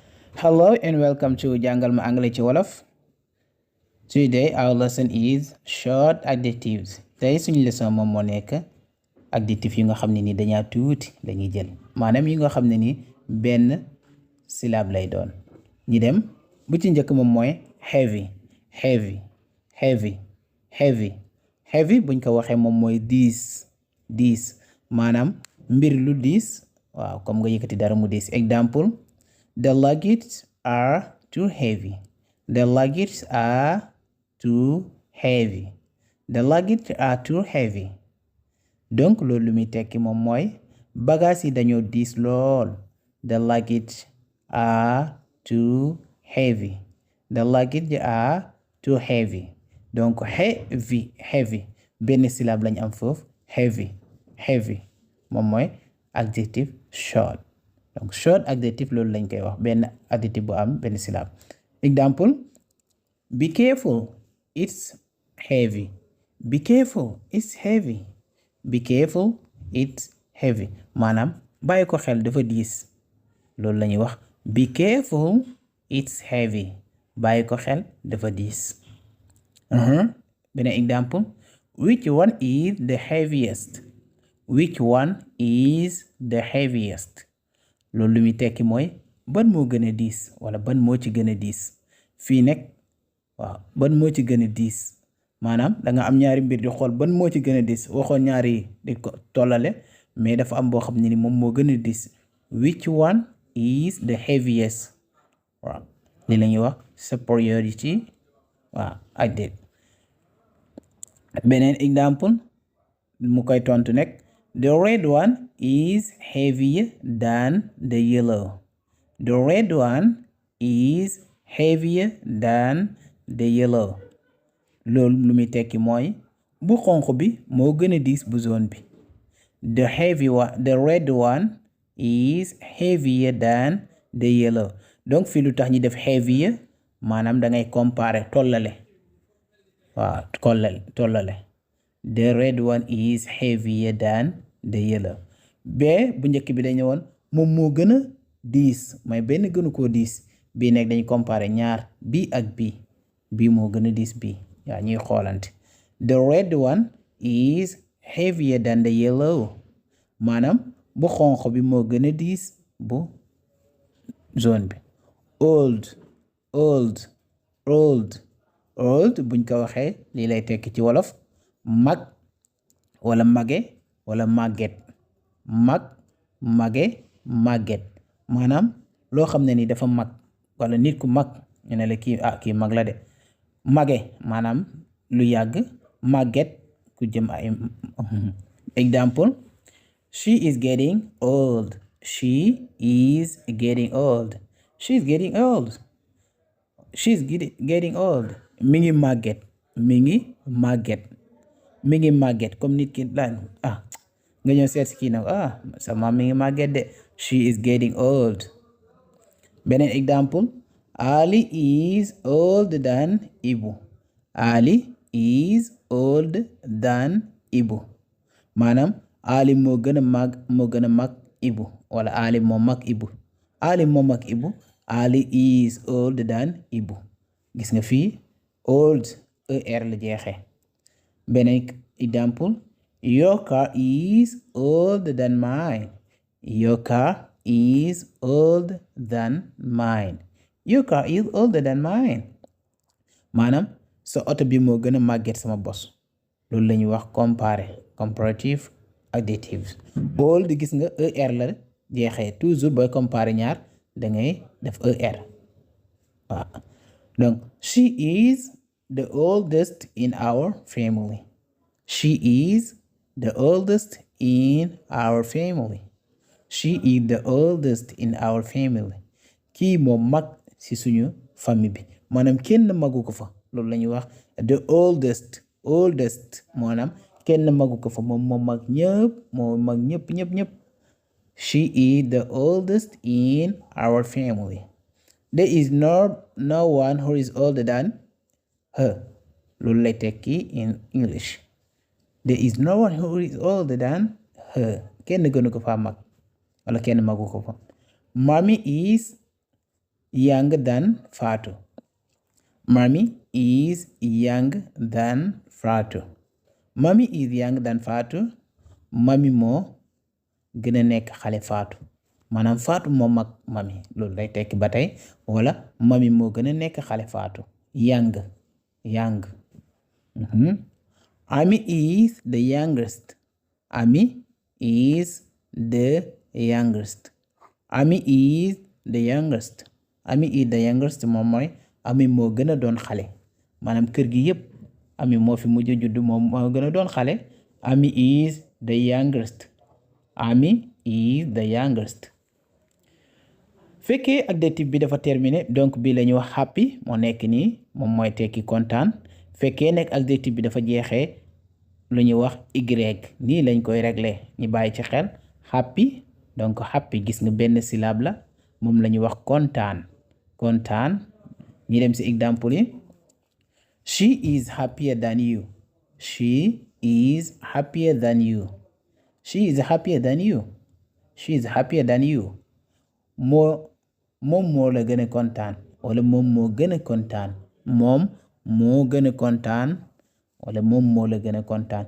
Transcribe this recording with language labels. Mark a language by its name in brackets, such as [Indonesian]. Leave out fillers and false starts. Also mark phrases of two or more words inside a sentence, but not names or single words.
[English] Hello and welcome to [Wolof] jàngal ma anglais ci wolof. [English] Today our lesson is short adjectives. [Wolof] Tey suñu leçon moom moo nekk adjectif yi nga xam ne ni dañaa tuuti dañuy jël maanaam yi nga xam ne ni benn syllabe lay doon. ñi dem bu ci njëkk moom mooy heavy heavy heavy heavy heavy buñ ko waxee moom mooy diis maanaam mbir lu diis waaw comme nga yëkkati dara mu diis. [English] Example: the luggage are too heavy. The luggage are too heavy. The luggage are too heavy. [Wolof] Donc loolu lu muy tekki moom mooy bagages yi dañoo diis lool. [English] The luggage are too heavy. The luggage are too heavy. [Wolof] Donc heavy benn syllabe lañ am foofu. Heavy moom mooy [English] adjective short. [Wolof] donc [English] short adjective [Wolof] loolu lañ koy wax benn adjective bu am benn syllabe. [English] Example: be careful, it's heavy. Be careful, it's heavy. Be careful, it's heavy. [Wolof] maanaam bàyyi ko xel dafa diis loolu la ñuy wax [English] be careful, it's heavy. [Wolof] bàyyi ko xel dafa diis. [English] beneen example: which one is the heaviest? Which one is the heaviest? [Wolof] loolu lu muy tekki mooy ban moo gën a diis wala ban moo ci gën a diis. fii nekk waaw ban moo ci gën a diis maanaam danga am ñaari mbir di xool ban moo ci gën a diis waxoon ñaari di ko tollale mais dafa am boo xam ne ni moom moo gën a diis. [English] which one is the heaviest? [Wolof] waaw li la ñuy wax superiority waaw adjective. beneen example mu koy tontu nekk: [English] the red one is heavier than the yellow. The red one is heavier than the yellow. [Wolof] loolu lu muy tekki mooy bu xonq bi moo gën a diis bu jaune bi. [English] The red one is heavier than the yellow. [Wolof] donc fii lu tax ñi def heavier maanaam da ngay comparer tollale waaw tollale. [English] The red one is heavier than the yellow. [Wolof] bee bu njëkk bi dañu woon moom moo gën a diis mooy benn gënu koo diis. bii nekk dañu comparer ñaar bii ak bii moo gën a diis bii yaa ñuy xoolante. [English] The red one is heavier than the yellow [Wolof] maanaam bu xonq bi moo gën a diis bu jaune bi. old buñ ko waxee lii lay tekki ci wolof mag wala mage wala màgget. màgget maanaam loo xam ne ni dafa mag wala nit ku mag ñu ne la kii mag la de. mage maanaam lu yàgg. màgget ku jëm ay example: [English] she is getting old. She is getting old. She is getting old. She is getting old. [Wolof] mi ngi màgget comme nit ki daan nga ñëw seet si kii nag sama mi ngi màgget de. [English] she is getting old. beneen example: Ali is older than Ibu. Ali is older than Ibu [Wolof] maanaam Ali moo gën a mag Ibu wala Ali moo mag Ibu. Ali moo mag Ibu. [English] Ali is older than Ibu. [Wolof] gis nga fii old er la jeexee. [English] beneen example: your car is older than mine. Your car is older than mine. Your car is older than mine. [Wolof] maanaam sa oto bi moo gën a màgget sama bos. loolu la ñuy wax [English] comparative adjectives. [Wolof] old gis nga er la jeexee toujours booy comparer ñaar da ngay def er waaw. [English] donc she is the oldest in our family. She is the oldest in our family. She is the oldest in our family. [Wolof] kii moo mag ci suñu famille bi maanaam kenn magu ko fa. loolu la ñuy wax [English] the oldest [Wolof] maanaam kenn magu ko fa moom moo mag ñëpp. [English] She is the oldest in our family. There is no one who is older than her. [Wolof] loolu lay tekki [English] in English. There is no one who is older than her. [Wolof] kenn gënu ko fa mag wala kenn magu ko fa. [English] Mommy is young than Fatou. Mommy is young than Fatou. Mommy is young than Fatou. [Wolof] Mommy moo gën a nekk xale Fatou. Maanaam Fatou moo mag mami loolu lay tekki ba tey wala mami moo gën a nekk xale Fatou. [English] Young. Ami is the youngest. Ami is the youngest. Ami is the youngest. Ami is the youngest [Wolof] moom mooy ami moo gën a doon xale maanaam kër gi yëpp ami moo fi mujj judd moom moo gën a doon xale. [English] Ami is the youngest. Ami is the youngest. [Wolof] Fekkee adjectif bi dafa terminé donc bii la ñuy wax happy moo nekk nii moom mooy tekki kontaan. Fekkee nekk adjectif bi dafa jeexee lu ñuy wax y nii lañ koy régler ñu bàyyi ci xel. Happy donc happy gis nga benn syllabe la moom la ñuy wax kontaan ñi dem ci exemple yi. [English] She is happier than you. She is happier than you. She is happier than you. She is happier than you. [Wolof] moom moo la gën a kontaan wala moom moo gën a kontaan. Moom moo gën a kontaan wala moom moo la gën a kontaan.